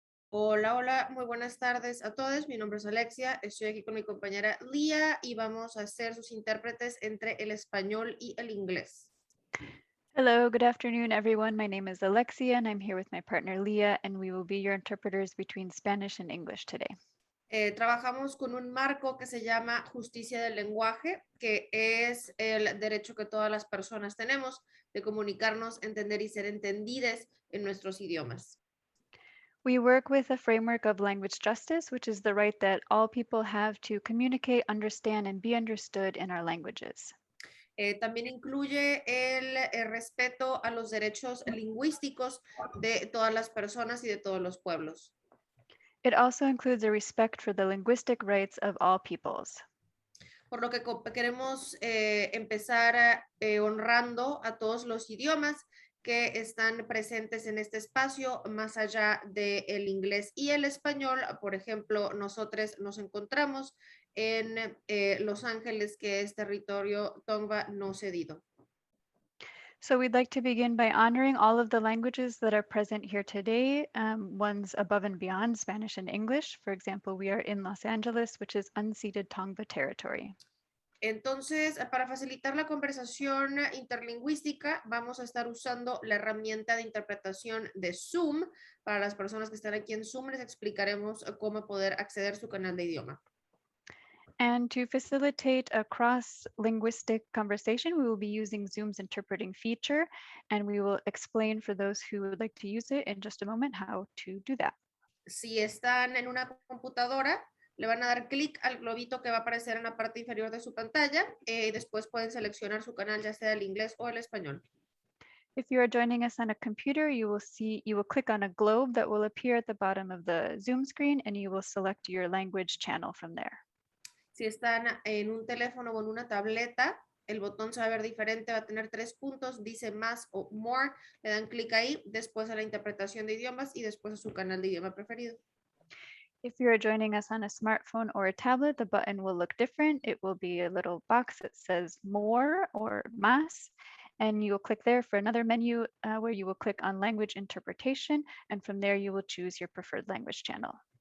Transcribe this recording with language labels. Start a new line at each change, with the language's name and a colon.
Spanish: Hola, hola, muy buenas tardes a todos. Mi nombre es Alexia, estoy aquí con mi compañera Lía y vamos a ser sus intérpretes entre el español y el inglés.
English: Hello, good afternoon, everyone. My name is Alexia, and I'm here with my partner Leah, and we will be your interpreters between Spanish and English today.
Spanish: Trabajamos con un marco que se llama justicia del lenguaje, que es el derecho que todas las personas tenemos de comunicarnos, entender y ser entendidas en nuestros idiomas.
English: We work with a framework of language justice, which is the right that all people have to communicate, understand, and be understood in our languages.
Spanish: También incluye el respeto a los derechos lingüísticos de todas las personas y de todos los pueblos.
English: It also includes a respect for the linguistic rights of all peoples.
Spanish: Por lo que queremos empezar honrando a todos los idiomas que están presentes en este espacio, más allá del inglés y el español. Por ejemplo, nosotros nos encontramos en Los Ángeles, que es territorio Tongva no cedido.
English: So we'd like to begin by honoring all of the languages that are present here today, ones above and beyond Spanish and English. For example, we are in Los Angeles, which is unceded Tongva territory.
Spanish: Entonces, para facilitar la conversación interlingüística, vamos a estar usando la herramienta de interpretación de Zoom. Para las personas que están aquí en Zoom, les explicaremos cómo poder acceder a su canal de idioma.
English: And to facilitate a cross-linguistic conversation, we will be using Zoom's interpreting feature, and we will explain for those who would like to use it in just a moment how to do that.
Spanish: Si están en una computadora, le van a dar clic al globito que va a aparecer en la parte inferior de su pantalla y después pueden seleccionar su canal, ya sea el inglés o el español.
English: If you are joining us on a computer, you will click on a globe that will appear at the bottom of the Zoom screen, and you will select your language channel from there.
Spanish: Si están en un teléfono o en una tableta, el botón se va a ver diferente, va a tener 3 puntos, dice más o more, le dan clic ahí, después a la interpretación de idiomas y después a su canal de idioma preferido.
English: If you are joining us on a smartphone or a tablet, the button will look different. It will be a little box that says more or más, and you will click there for another menu where you will click on language interpretation, and from there you will choose your preferred language channel.